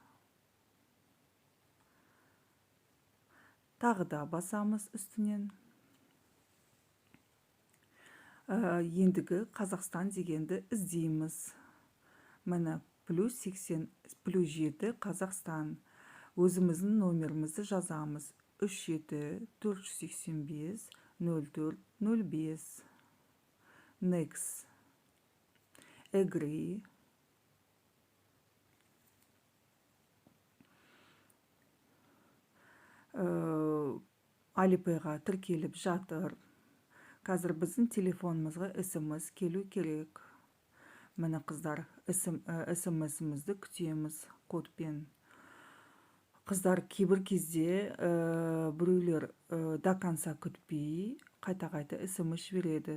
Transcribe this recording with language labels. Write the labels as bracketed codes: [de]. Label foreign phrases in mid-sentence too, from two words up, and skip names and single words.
[kk] Тағы да басамыз үстінен. Ендігі Қазақстан дегенді іздейміз. Міне плюс 7 Қазақстан. Өзіміздің номерімізді жазамыз. 37-485-04-05. [en] Next. Agree. [kk] Alipay'ға тіркеліп жатыр. Қазір біздің телефонымызға SMS келу керек. Міне қыздар, SMS-імізді күтеміз кодпен. Қыздар, кейбір кезде біреулер [ru] до конца [kk] күтпей, қайта-қайта SMS жібереді.